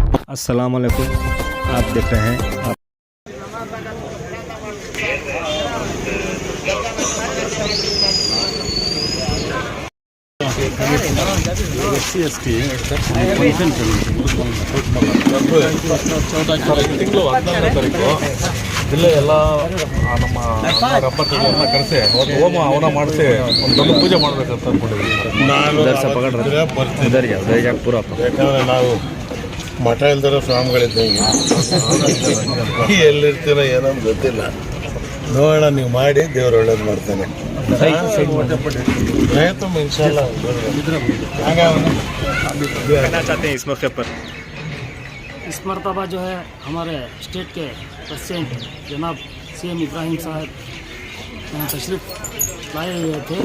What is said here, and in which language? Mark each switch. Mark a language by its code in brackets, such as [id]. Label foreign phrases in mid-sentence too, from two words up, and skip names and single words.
[ar] السلام عليكم. [hi] आप देख रहे हैं आप [kn] ತಿಂಗಳು 11ನೇ ತಾರೀಕು ಜಿಲ್ಲೆ ಎಲ್ಲ ನಮ್ಮ ರಬ್ಬರ್ಗಳನ್ನ ಕರೆಸಿ ಅವತ್ತು ಹೋಮ ಹವನ ಮಾಡಿಸಿ ಒಂದು ದೊಡ್ಡ ಪೂಜೆ ಮಾಡಬೇಕಂತ ಅಂದ್ಕೊಂಡಿದ್ದೀವಿ. ನಾನು ಬರ್ತೀನಿ. ಯಾಕಂದರೆ ನಾವು ಮಠ ಇಲ್ದಿರೋ ಸ್ವಾಮಿಗಳಿದ್ದಂಗೆ ಎಲ್ಲಿರ್ತೀನೋ ಏನೋ ಗೊತ್ತಿಲ್ಲ. ನೋಡೋಣ, ನೀವು ಮಾಡಿ, ದೇವ್ರು ಒಳ್ಳೇದು ಮಾಡ್ತಾನೆ. [hi] इंशाल्लाह कहना चाहते हैं इस मौके पर? इस मरतबा जो है हमारे स्टेट के प्रेसिडेंट जनाब CM इब्राहिम साहब यहाँ तशरीफ़ लाए हुए थे।